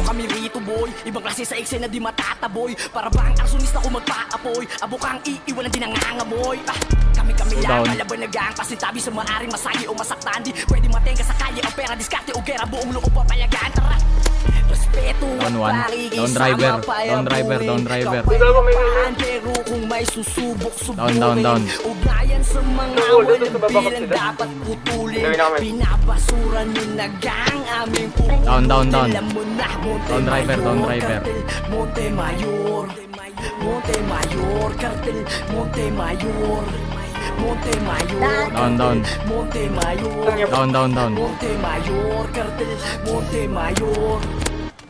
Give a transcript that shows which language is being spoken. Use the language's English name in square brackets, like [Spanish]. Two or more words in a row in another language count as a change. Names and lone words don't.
[Filipino] Kami rito boy, ibang klase sa eksena di matataboy. Para ba ang arsonista ko magpaapoy? Abo kang iiwanan din ang nangangamoy. Kami lang, malaban nagang pasintabi sa maaring masagi o masaktan. Di pwede matenga sa kalye ang pera, diskarte o gera, buong loob papayagan. Tara! Respeto [English] Down 1. Down driver, down driver, down driver. [Filipino] Pero kung may susubok, [English] Down. [Filipino] Ugnayan sa mga walang bilang dapat putulin. Pinabasura nyo nagang aming putulin. [English] Down. Down driver. Monte Mayor, Monte Mayor, Cartel, Monte Mayor, Monte Mayor, Down. Monte Mayor, Down. Monte Mayor, Cartel, Monte Mayor.